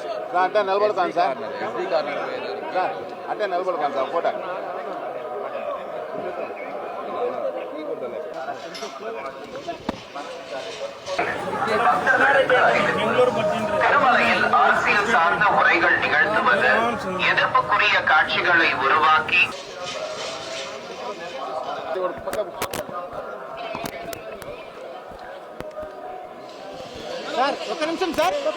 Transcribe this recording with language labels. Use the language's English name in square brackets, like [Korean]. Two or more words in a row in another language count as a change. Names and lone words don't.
[Telugu] అంటే నిలబడతాను సార్, అంటే నిలబడతాను సార్ ఫోటో. [Tamil] திருமலையில் அரசியல் சார்ந்த உரைகள் நிகழ்த்துவது எதிர்ப்புக்குரிய காட்சிகளை உருவாக்கி [Telugu] సార్ ఒక్క నిమిషం సార్,